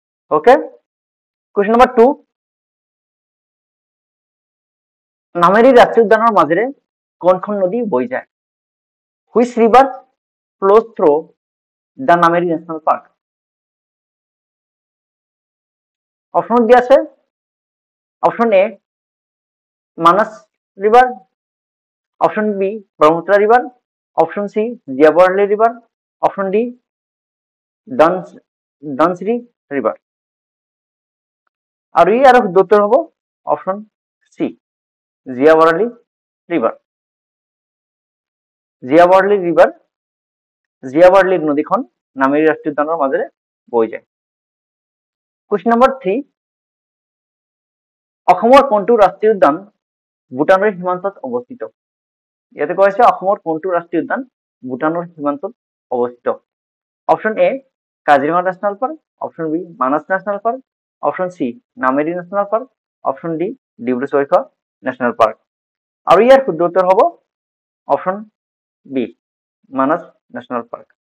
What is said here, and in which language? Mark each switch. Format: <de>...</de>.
<as>Okay, question number 2, Nameri ৰাষ্ট্ৰীয় উদ্যানৰ মাজেৰে কোনখন নদী বৈ যায়?</as> <en>Which river flows through the Nameri national park?</en> <as>Option দিয়া আছে option A Manas river, option B Brahmaputra river, option C জিয়াবরলী river, option D Dhanashree river. আর ইয়ার উত্তর হব অপশন সি জিয়াবরলী রিভার। জিয়াবরলী নদীখন নামেৰি ৰাষ্ট্ৰীয় উদ্যানৰ মাজেৰে বৈ যায়। কোয়েশ্চন নাম্বার 3, অসমৰ কোনটো ৰাষ্ট্ৰীয় উদ্যান ভূটানৰ সীমান্তত অৱস্থিত? ইয়াতে কোৱা হৈছে অসমৰ কোনটো ৰাষ্ট্ৰীয় উদ্যান ভূটানৰ সীমান্তত অৱস্থিত? Option A Kaziranga national park, option B Manas national park, option C Nameri national park, option D Dibru-Saikhowa national park. আৰু ইয়াৰ শুদ্ধ উত্তৰ হ'ব অপশন বি মানস ন্যাশনাল পার্ক।</as>